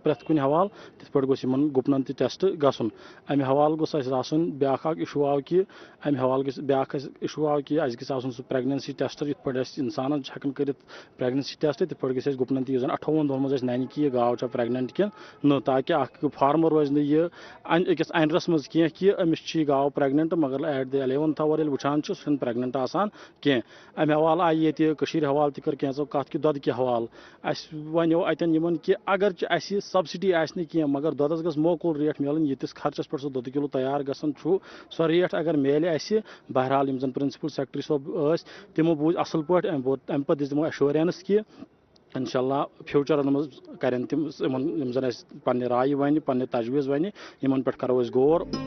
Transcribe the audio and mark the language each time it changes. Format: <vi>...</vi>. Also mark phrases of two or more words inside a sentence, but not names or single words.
<ks>پرٛٮ۪تھ کُنہِ حوالہٕ تِتھ پٲٹھۍ گوٚژھ یِمن گُپنن تہِ ٹیسٹ گژھُن امہِ حوالہٕ گوٚژھ اَسہِ آسُن بیاکھ اکھ اِشوٗ آو کہِ امہِ حوالہٕ گژھِ بیاکھ اِشوٗ آو کہِ اَسہِ گژھِ آسُن سُہ</ks> <en>pregnancy test</en> <ks>یِتھ پٲٹھۍ اَسہِ اِنسانن چھِ ہٮ۪کان کٔرِتھ</ks> <en>pregnancy test</en> <ks>تِتھ پٲٹھۍ گژھِ اَسہِ گُپنن تہِ یُس زن 58 دۄہن منٛز اَسہِ ننہِ کہِ یہِ گاو چھا پریگننٹ کِنہٕ نہٕ تاکہِ اکھ فارمر روزِ نہٕ یہِ أکِس اَنڈرس منٛز کینٛہہ کہِ أمِس چھِ یہِ گاو پریگننٹ مگر</ks> <en>at the 11th hour</en> <ks>ییٚلہِ وٕچھان چھِ سُہ چھُنہٕ پریگننٹ آسان کینٛہہ امہِ حوالہٕ آیہِ ییٚتہِ کٔشیٖرِ حوالہٕ تہِ کٔر کینٛژو کتھ کہِ دۄدٕ کہِ حوالہٕ اَسہِ وَنیو اَتٮ۪ن یِمن کہِ اگر اَسہِ سبسڈی آسہِ نہٕ کینٛہہ مگر دۄدس گٔژھ موقوٗل ریٹ میلٕنۍ ییٖتِس خرچس پٮ۪ٹھ سُہ دۄدٕ کِلوٗ تیار گژھان چھُ سۄ ریٹ اگر میلہِ اَسہِ بہرحال یِم زن</ks> <en>principal secretary</en> <ks>صٲب ٲسۍ تِمو بوٗزۍ اصل پٲٹھۍ امہِ پتہٕ دِژ تِمو ایشورینس کہِ</ks> <ar>انشاء اللہ</ar> <ks>فیوٗچرن منٛز کرن تِم یِم زن اَسہِ پننہِ رایہِ وَنہِ پننہِ تجویٖز وَنہِ یِمن پٮ۪ٹھ کرو أسۍ غور</ks>